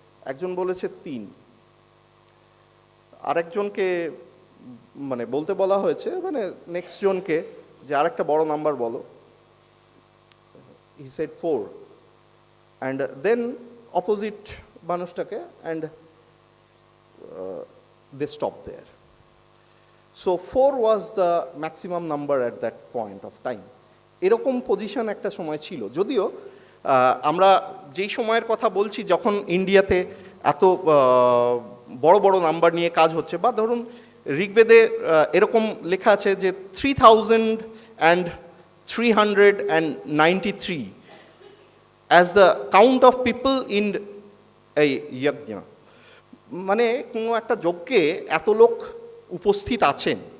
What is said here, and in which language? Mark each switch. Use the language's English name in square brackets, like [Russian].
[Bangla] একজন বলেছে 3, আরেকজনকে মানে বলতে বলা হয়েছে, মানে নেক্সট জনকে যে আরেকটা বড় নাম্বার বলো। [English] he said 4, and then opposite [Bangla] মানুষটাকে, [English] And they stopped there. So 4 was the maximum number at that point of time. [Bangla] এরকম পজিশন একটা সময় ছিল। যদিও আমরা যেই সময়ের কথা বলছি যখন ইন্ডিয়াতে এত বড় বড় নাম্বার নিয়ে কাজ হচ্ছে, বা ধরুন ঋগ্বেদে এরকম লেখা আছে যে [English] 3,393 as the count of people in a yajna, [Bangla] মানে কোনো একটা যজ্ঞে এত লোক উপস্থিত আছেন।